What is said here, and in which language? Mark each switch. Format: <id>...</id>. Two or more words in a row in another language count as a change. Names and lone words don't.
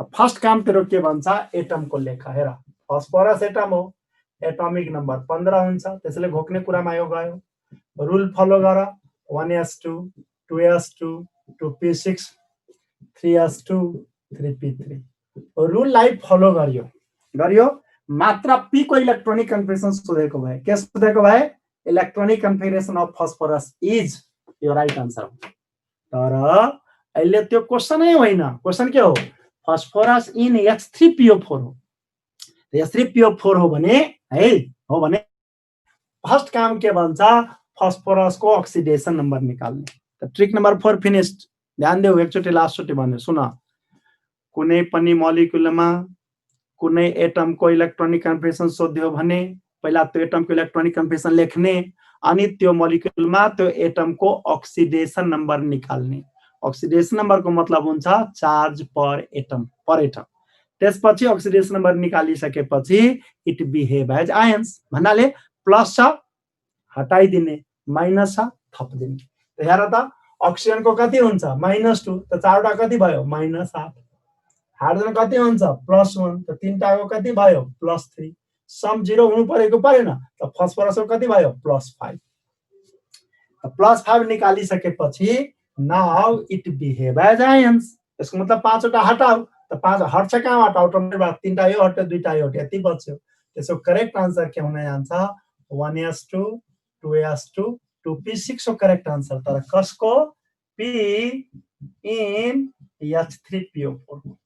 <ne>फर्स्ट काम तेरो के भन्छ एटम को लेख हेर फस्फोरस एटम हो</ne> <en>atomic number</en> <ne>15 हुन्छ त्यसैले घोक्ने कुरामा यो गयो</ne> <en>rule follow</en> <ne>गर 1s2 2s2 2p6 3s2 3p3 रुललाई फलो गरियो मात्र p को</ne> <en>electronic configuration</en> <ne>सोधेको भए के सोधेको भए</ne> <en>electronic configuration of phosphorus is</en> <ne>यो</ne> <en>right answer</en> <ne>तर अहिले त्यो क्वेशनै होइन क्वेशन के हो</ne> <en>phosphorus in H3PO4</en> <ne>हो H3PO4 हो भने फर्स्ट काम के भन्छ फस्फोरस को</ne> <en>oxidation number</en> <ne>निकाल्ने त</ne> <en>trick number 4 finished</en> <ne>ध्यान देऊ एकचोटी लास्ट चोटी भन्नु सुन कुनै पनि मोलिक्युलमा कुनै एटम को</ne> <en>electronic configuration</en> <ne>सोध्यो भने पहिला त्यो एटम को</ne> <en>electronic configuration</en> <ne>लेख्ने अनि त्यो मोलिक्युलमा त्यो एटम को</ne> <en>oxidation number</en> <ne>निकाल्ने</ne> <en>oxidation number</en> <ne>को मतलब हुन्छ चार्ज पर एटम त्यसपछि</ne> <en>oxidation number</en> <ne>निकालिसकेपछि</ne> <en>it behave as ions</en> <ne>भन्नाले प्लस छ हटाइदिने माइनस छ थपिदिने हेर त ऑक्सीजन को कति हुन्छ -2 त चारवटा कति भयो -8 हाइड्रोजन कति हुन्छ +1 त तीनटा को कति भयो +3 सम 0 हुनु परेको परेन त फस्फोरस को कति भयो +5 +5 निकालिसकेपछि</ne> <en>now it behave as ions</en> <ne>यसको मतलब 5 वटा हटाऊ त 5 हट्छ कहाँबाट अटोमेटिक तीनटा यो हट्यो दुईटा यो हट्यो यति बच्यो त्यसको</ne> <en>correct answer</en> <ne>के हुन जान्छ 1s2 2s2 2p6 को</ne> <en>correct answer</en> <ne>तर कसको</ne> <en>p in H3PO4</en>